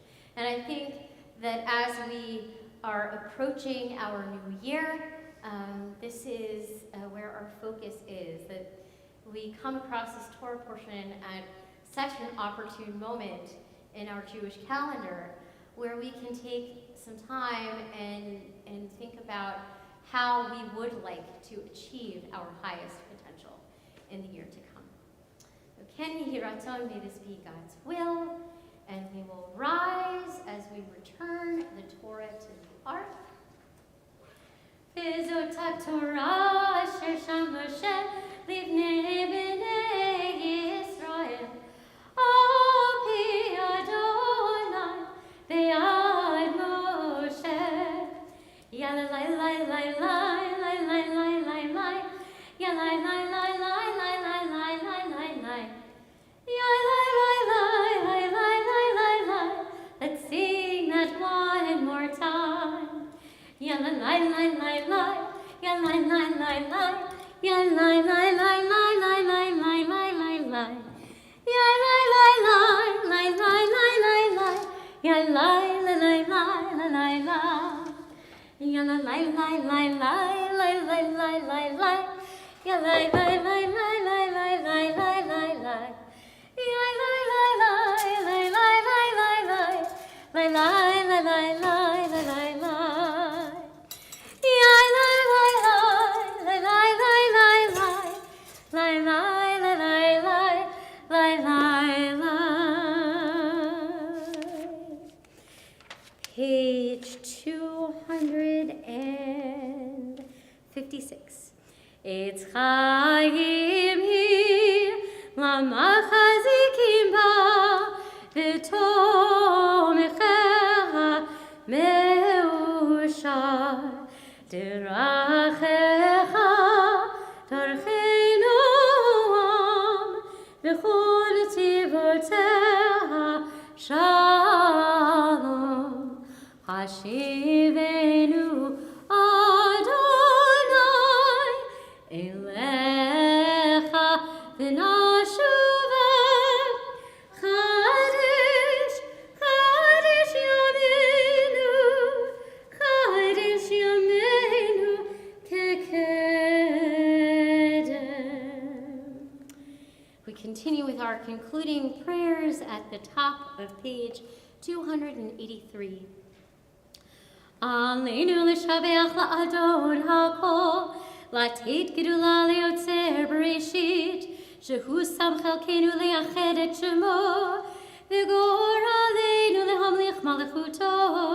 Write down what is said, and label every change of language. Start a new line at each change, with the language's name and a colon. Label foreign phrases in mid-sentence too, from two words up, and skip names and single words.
English: And I think that as we are approaching our new year, this is where our focus is, that we come across this Torah portion at such an opportune moment in our Jewish calendar, where we can take some time and think about how we would like to achieve our highest potential in the year to come.
Hebrew: כן יהי רצון,
English: may this be God's will, and we will rise as we return the Torah to the ark.
Hebrew: וזאת תורה אשר שם משה לפני בני ישראל על פי אדני ביד משה. Ya la la la la la la la la la la. Ya la la la la la la la la la la. Ya la la la la la la la la.
English: Let's sing that one more time. Ya la la la la la. Ya la la la la. Ya la la la la la la la la la la. Ya la la la la la la la la. Ya la la la la la la la. Ya la la la la la la la la la la. Ya la la la la la la la la la la. Ya la la la la la la la la. La la la la la la la la. Ya la la la la la la la la. La la la la la la la. Page 256.
Hebrew: עץ חיים היא למחזיקים בה ותומכיה מאושר דרכיה דרכי נעם וכל נתיבותיה שלום השיבנו אדני אליך ונשובה חדש חדש ימינו חדש ימינו כקדם.
English: We continue with our concluding prayers at the top of page 283.
Hebrew: עלינו לשבח לאדון הכל, לתת גדולה ליוצר בראשית, שהוא שם חלקנו לייחד את שמו, וגור עלינו להמליך מלכותו.